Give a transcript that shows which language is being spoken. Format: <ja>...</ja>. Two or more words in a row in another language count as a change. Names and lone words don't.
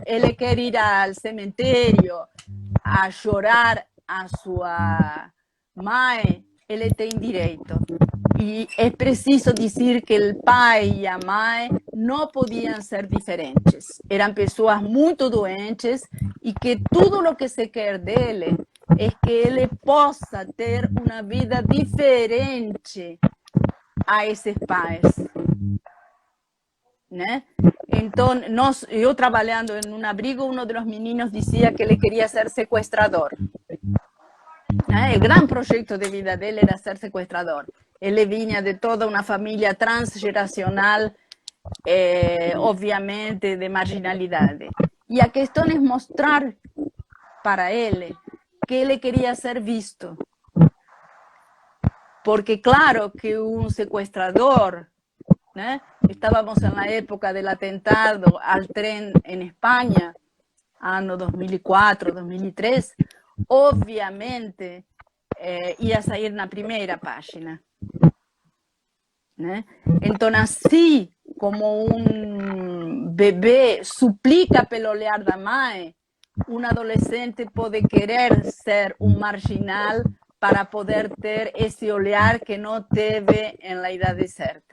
<es>Él quiere ir al cementerio a llorar a su madre, él tiene derecho. Y es preciso decir que el padre y la madre no podían ser diferentes. Eran personas muy doentes y que todo lo que se quiere de él es que él</es> <pt>possa ter</pt> <es>una vida diferente a esos pais. ¿né? Entonces, yo trabajando en un abrigo, uno de los meninos decía que él quería ser secuestrador. El gran proyecto de vida de él era ser secuestrador. Él venía de toda una familia transgeneracional, obviamente de marginalidad. Y la cuestión es mostrar para él que él quería ser visto. Porque claro que un secuestrador, ¿no? Estábamos en la época del atentado al tren en España, año 2004, 2003, obviamente</es> <pt>ia sair na primeira página. Né? Então, assim como um bebê suplica pelo olhar da mãe, um adolescente pode querer ser um marginal para poder ter esse olhar que não teve na idade certa.</pt>